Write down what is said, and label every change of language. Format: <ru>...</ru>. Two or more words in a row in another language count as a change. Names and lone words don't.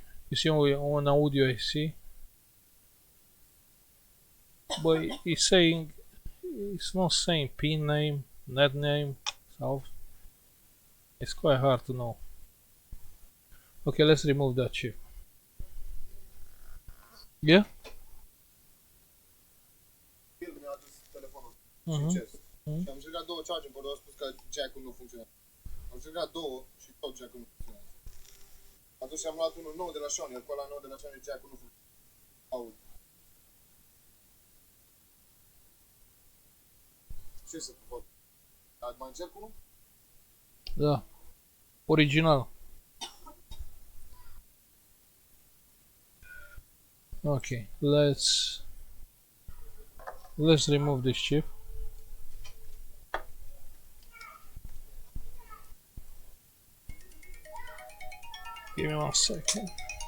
<en>You see on audio I see, but it's saying, it's not saying pin name, net name, so it's quite hard to know. Okay, let's remove that chip. Yeah. Mhm. Mhm.</en> <ro>Și am încercat două</ro> <en>charging board-uri,</en> <ro>au spus că jack-ul nu funcționează. Am încercat două și tot jack-ul nu funcționează. Atunci am luat unul nou de la Sony, acolo nou de la Sony jack-ul nu funcționează. Aud. Ce să fac? Mai încerc unul? Da. Original.</ro> <en>Okay, let's remove this chip. Give me 1 second.</en>